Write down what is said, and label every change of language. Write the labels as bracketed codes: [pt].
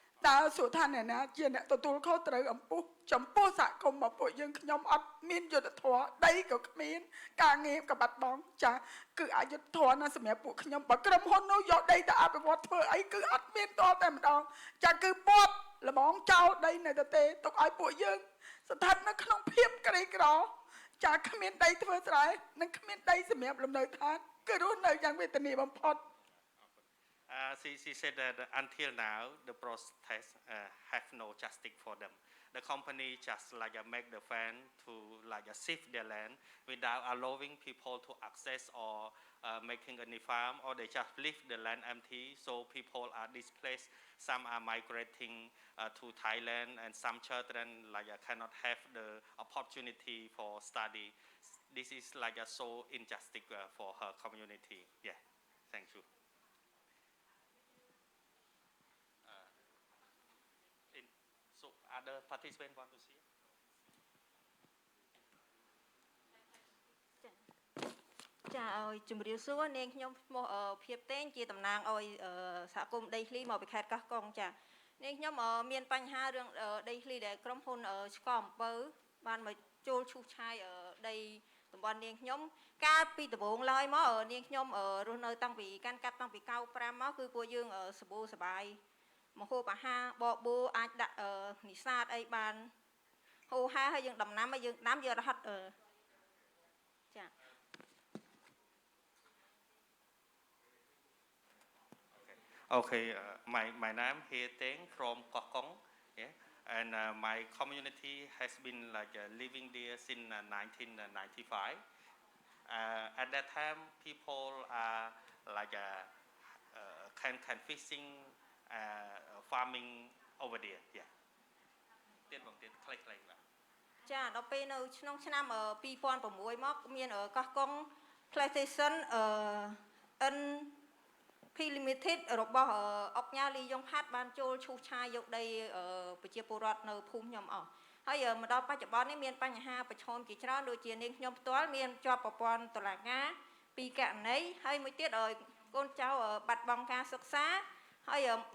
[km] តើសួរថាអ្នកណាជាអ្នកទទួលខុសត្រូវចំពោះសហគមន៍របស់ពួកយើងខ្ញុំអត់មានយុត្តិធម៌ដីក៏គ្មានការងារក៏បាត់បង់ចាគឺអយុត្តិធម៌ណាស់សម្រាប់ពួកខ្ញុំបើក្រុមហ៊ុននោះយកដីទៅអភិវឌ្ឍធ្វើអីគឺអត់មានតតែម្ដងចាគឺពាត់ល្មងចោលដីនៅទៅទេទុកឲ្យពួកយើងស្ថិតនៅក្នុងភាពក្រីក្រចាគ្មានដីធ្វើស្រែនិងគ្មានដីសម្រាប់លំនៅឋានគឺរស់នៅយ៉ាងវេទនាបំផុត [en] She said that until now the protest have no justice for them. The company just like make the fan to like shift their land without allowing people to access or making any farm, or they just leave the land empty. So people are displaced. Some are migrating to Thailand, and some children like cannot have the opportunity for study. This is like so injustice for her community. Yeah, thank you. Other participants want to see? [km] ចាជំរាបសួរនាងខ្ញុំឈ្មោះភាពតេងជាតំណាងឲ្យសហគមន៍ដីធ្លីមកពីខេត្តកោះកុងចានាងខ្ញុំមានបញ្ហារឿងដីធ្លីដែលក្រុមហ៊ុនឆ្កអំពៅបានមកចូលឈូសឆាយដីតំបន់នាងខ្ញុំកាលពីដំបូងឡើយមកនាងខ្ញុំរស់នៅតាំងពីកាន់កាប់តាំងពី95មកគឺពួកយើងសបោសបាយមកហូបអាហារបបួអាចដាក់និសាទអីបានហូរហាហើយយើងដំណាំហើយយើងដាំយករហ័តចា [en] Okay, my name is Hie Teng from Koh Kong, yeah, and my community has been like living there since 1995. At that time, people are like can fishing, farming over there, yeah. [km] ចាដល់ពេលនៅក្នុងឆ្នាំ2006មកមានកោះកុង PlayStation N P Limited របស់អុកញ៉ាលីយ៉ុងផាត់បានចូលឈូសឆាយយកដីប្រជាពលរដ្ឋនៅភូមិខ្ញុំអស់ហើយមកដល់បច្ចុប្បន្ននេះមានបញ្ហាប្រឈមជាច្រើនដូចជានាងខ្ញុំផ្ទាល់មានជាប់ប្រព័ន្ធតុលាការពីករណីហើយមួយទៀតកូនចៅបាត់បង់ការសិក្សាហើយ